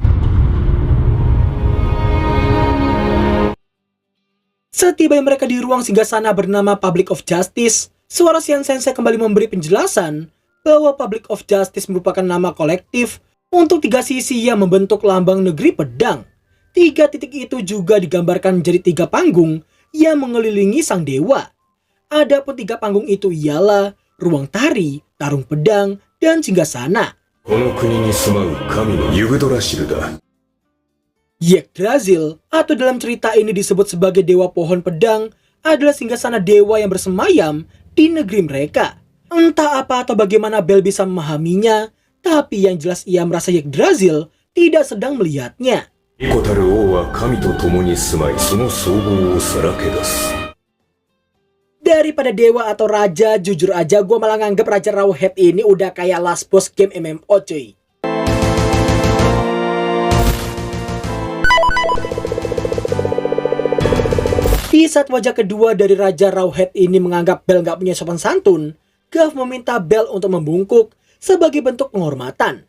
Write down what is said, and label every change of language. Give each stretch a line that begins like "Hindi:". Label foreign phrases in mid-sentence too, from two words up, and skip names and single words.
Indonesian: Setiba mereka di ruang singgasana bernama Public of Justice, suara Xian Sensei kembali memberi penjelasan bahwa Public of Justice merupakan nama kolektif untuk 3 sisi yang membentuk lambang negeri pedang. 3 titik itu juga digambarkan jadi 3 panggung yang mengelilingi sang dewa. Adapun 3 panggung itu ialah ruang tari, tarung pedang, dan singgasana.
Japanese: この国に住まう神のユグドラシルだ。
Indonesian: Yggdrasil, atau dalam cerita ini disebut sebagai dewa pohon pedang, adalah singgasana dewa yang bersemayam di negeri mereka. Entah apa atau bagaimana Bell bisa memahaminya, tapi yang jelas ia merasa Yggdrasil tidak sedang melihatnya.
Japanese: イコたる王は神と共に住まい、その総合をさらけ出す。
Indonesian: Daripada dewa atau raja, jujur aja gue malah nganggep Raja Rawhead ini udah kayak
English: last boss
Indonesian: game MMO cuy. Di saat wajah kedua dari Raja Rawhead ini menganggap Bell gak punya sopan santun, Gav meminta Bell untuk membungkuk sebagai bentuk penghormatan.